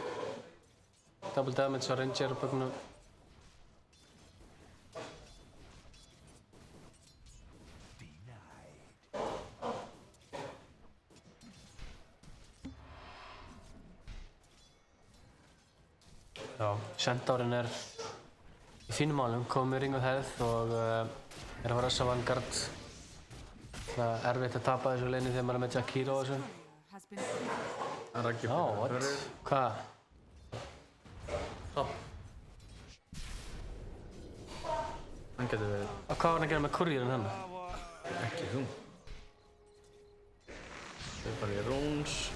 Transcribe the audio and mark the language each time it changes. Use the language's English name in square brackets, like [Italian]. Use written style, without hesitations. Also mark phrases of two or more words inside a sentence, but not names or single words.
[Icelandic] Double Damage á Ranger og Pugnum. Já, Centaurinn er í fínum málum, komið með Ring of Health og er að fara að Vanguard. Það er erfitt að tapa þessu leini þegar maður er með Jakiro og þessu. [English] Has been Raggi [Icelandic] Já, what? Hvað? Topp. Hann getur verið Hvað var hann að gera með courierinn hann? ekki þú. Þau bara í runes.